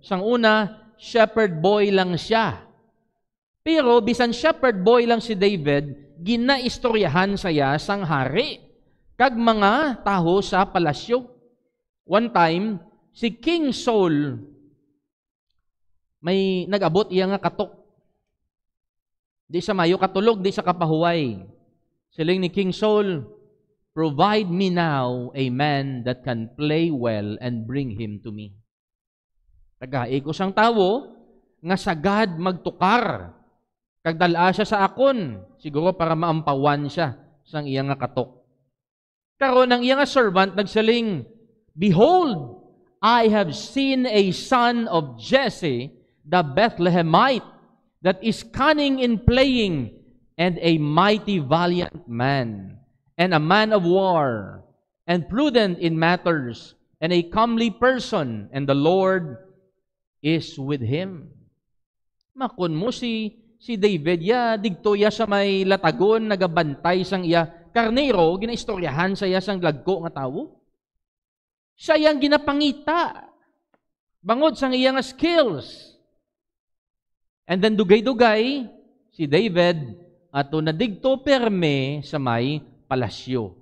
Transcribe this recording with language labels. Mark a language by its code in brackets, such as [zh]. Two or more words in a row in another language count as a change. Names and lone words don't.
[hil] Sang una, [en] shepherd boy [hil] lang siya. Pero bisan [en] shepherd boy [hil] lang si David, ginaistoryahan saya sang hari kag mga taho sa palasyo. One time, si King Saul may nag-abot iya nga katok. Di sa mayo katulog, di sa kapahuway. Siling ni [en] King Saul, "Provide me now a man that can play well and bring him to me." [hil] Tagai ko sang tawo nga sagad magtukar. Kagdala siya sa akon, siguro para maampawan siya sang iya nga katok. Karon ang iya nga servant nagsaling, [en] "Behold, I have seen a son of Jesse, the Bethlehemite, that is cunning in playing, and a mighty valiant man, and a man of war, and prudent in matters, and a comely person, and the Lord is with him." [hil] Makon mo si David, digto ya sa may latagon, nagabantay sang iya karnero, ginaistoryahan sa iya sang lagko nga tawo. Siya yang ginapangita, bangod sang iya nga skills. [en] And then [hil] dugay-dugay, si David, ato na digto perme sa may palasyo.